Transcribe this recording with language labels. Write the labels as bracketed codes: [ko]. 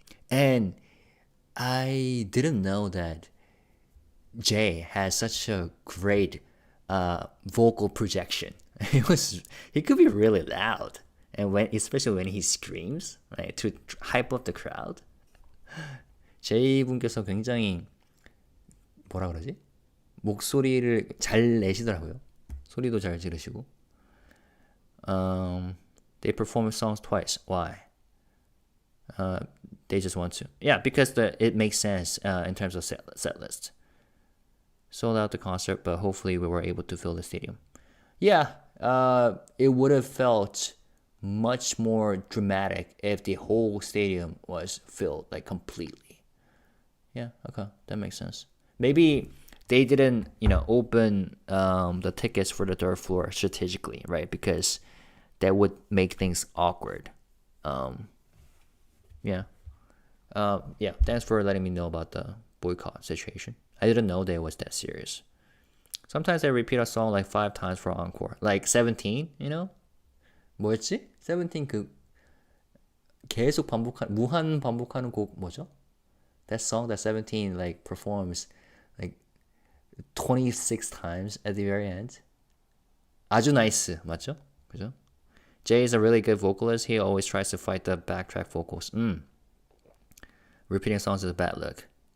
[en] And I didn't know that Jay has such a great vocal projection. He could be really loud, and especially when he screams, right, to hype up the crowd. [ko] 제이 분께서 굉장히 뭐라 그러지? 목소리를 잘 내시더라고요. 소리도 잘 지르시고. [en] They perform songs twice. Why? They just want to. Yeah, because it makes sense in terms of set list. Sold out the concert, but hopefully we were able to fill the stadium. Yeah, it would have felt much more dramatic if the whole stadium was filled, like completely. Yeah, okay, that makes sense. Maybe they didn't, open the tickets for the third floor strategically, right? Because that would make things awkward. Yeah. Thanks for letting me know about the boycott situation. I didn't know that it was that serious. Sometimes they repeat a song like 5 times for encore. [ko] Like 17, 뭐였지? 17 계속 무한 반복하는 곡 뭐죠? [en] That song that 17 performs 26 times at the very end. [ko] 아주 나이스 맞죠? 그죠? [en] Jay is a really good vocalist. He always tries to fight the backtrack vocals. Repeating songs is a bad look.